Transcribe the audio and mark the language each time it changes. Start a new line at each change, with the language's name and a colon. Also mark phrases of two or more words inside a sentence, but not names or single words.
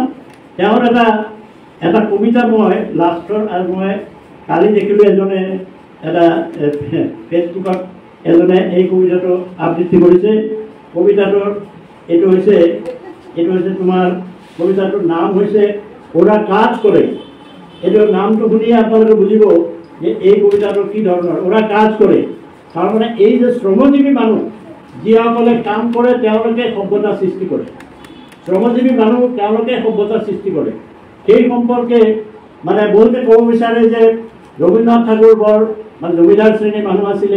Assamese: তেওঁৰ এটা কবিতা মই লাষ্টৰ আৰু মই কালি দেখিলোঁ এজনে এটা ফেচবুকত এজনে এই কবিতাটো আবৃত্তি কৰিছে। কবিতাটোৰ এইটো হৈছে তোমাৰ কবিতাটোৰ নাম হৈছে ওরা কাজ করে। এইটো নামটো শুনিয়ে আপোনালোকে বুজিব যে এই কবিতাটো কি ধৰণৰ। ওরা কাজ কৰে তাৰ মানে এই যে শ্ৰমজীৱী মানুহ যিসকলে কাম কৰে তেওঁলোকে সভ্যতা সৃষ্টি কৰে। শ্ৰমজীৱী মানুহ তেওঁলোকে সভ্যতা সৃষ্টি কৰে। সেই সম্পৰ্কে মানে বহুতে ক'ব বিচাৰে যে ৰবীন্দ্ৰনাথ ঠাকুৰ বৰ মানে জমিদাৰ শ্ৰেণীৰ মানুহ আছিলে।